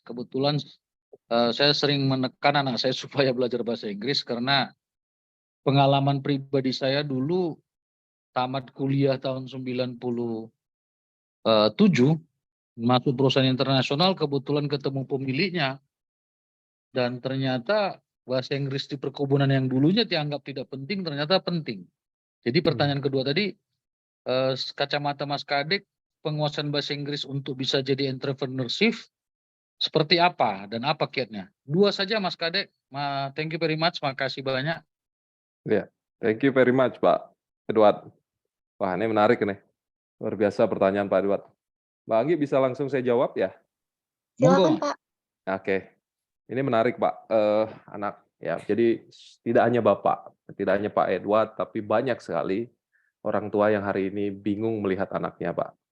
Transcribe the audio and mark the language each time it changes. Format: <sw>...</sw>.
<id>Kebetulan saya sering menekan anak saya supaya belajar bahasa Inggris karena pengalaman pribadi saya dulu tamat kuliah tahun 97, masuk perusahaan internasional, kebetulan ketemu pemiliknya, dan ternyata bahasa Inggris di perkebunan yang dulunya dianggap tidak penting, ternyata penting. Jadi pertanyaan kedua tadi, kacamata Mas Kadek, penguasaan bahasa Inggris untuk bisa jadi entrepreneurship, seperti apa dan apa kiatnya? Dua saja Mas Kadek.</id> <en>Thank you very much,</en> <id>makasih banyak.</id> <en>Thank you very much Pak Edward.</en> <id>Wah ini menarik nih, luar biasa pertanyaan Pak Edward. Mbak Anggi bisa langsung saya jawab ya? Silakan Pak. Oke, ini menarik Pak. Anak ya, jadi tidak hanya Bapak, tidak hanya Pak Edward, tapi banyak sekali orang tua yang hari ini bingung melihat anaknya Pak.</id>